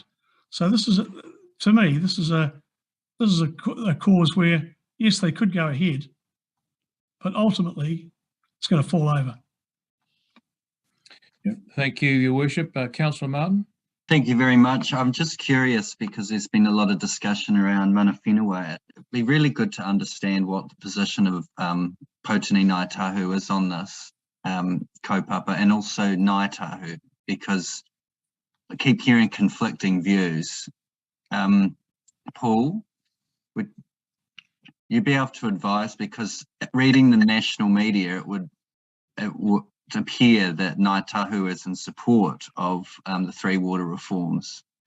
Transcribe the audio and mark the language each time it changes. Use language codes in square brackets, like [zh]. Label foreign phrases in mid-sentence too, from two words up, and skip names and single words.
[en] So this is, to me, this is a cause where, yes, they could go ahead, but ultimately it's going to fall over. Yep. Thank you, Your Worship. Councillor Martin. Thank you very much. I'm just curious because there's been a lot of discussion around [mi] mana whenua. [en] be really good to understand what the position of Potini Ngāi Tahu is on this kaupapa, and also Ngāi Tahu, because I keep hearing conflicting views. Paul, would you be able to advise, because reading the national media, it would appear that Ngāi Tahu is in support of the three water reforms.